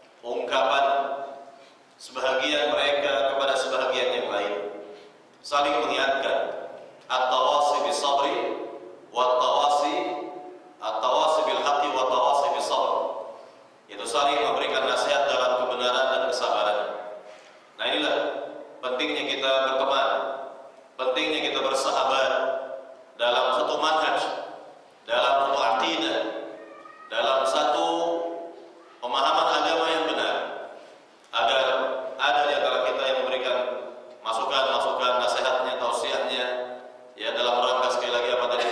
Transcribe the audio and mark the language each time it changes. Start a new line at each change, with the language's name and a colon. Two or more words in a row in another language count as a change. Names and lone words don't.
Indonesian: ungkapan sebahagian mereka kepada sebahagian yang lain, saling mengingatkan,
Arabic: التواصي بالصبر التواصي بالحق والتواصي بالصبر,
Indonesian: yaitu saling memberikan nasihat dalam kebenaran dan kesabaran. Nah, inilah pentingnya kita berteman, pentingnya kita bersahabat dalam satu manhaj, dalam satu aqidah, dalam satu pemahaman agama yang benar, agar ada di antara kita yang memberikan masukan-masukan, nasihatnya, tausiahnya, ya, dalam rangka sekali lagi apa tadi?